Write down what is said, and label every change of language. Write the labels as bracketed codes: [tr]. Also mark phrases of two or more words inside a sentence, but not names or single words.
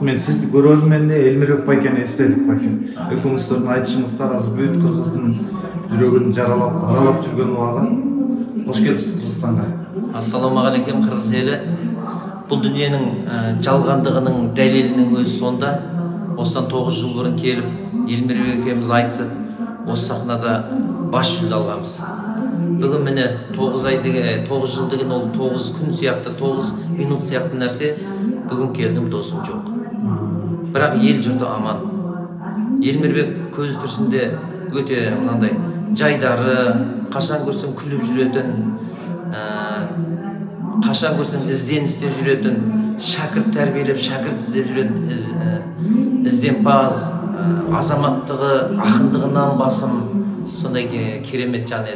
[ky] Мен сизди көрөрүм эле Элмирбек байкени эстедик байке. Экөөңүздөрдүн айтышыңыздар азыр бүт кыргыздын жүрөгүн аралап жүргөн убагы. Кош келипсиз Кыргызстанга. [ar] السلام عليكم [ky] кыргыз эли. Бул дүйнөнүн жалгандыгынын далилинин өзү сонда. [kk] Осыдан 9 жыл бурун келип, Элмирбек экебиз айтысып, осы сахнада баш жүлде алганбыз. Бүгін міне 9 жыл деген ол 9 күн сияқты, 9 минут сияқты нәрсе. Бүгін келдім, досым жоқ. Бірақ ел жұрты аман. Элмирбек көз түрсінде өте мынандай жайдары, қашан көрсең күліп жүретін, қашан көрсең ізденісте жүретін, шәкірт тәрбиелеп, шәкірт іздеп жүретін, ізденпаз, азаматтығы, ақындығынан басым, сондай керемет жан еді.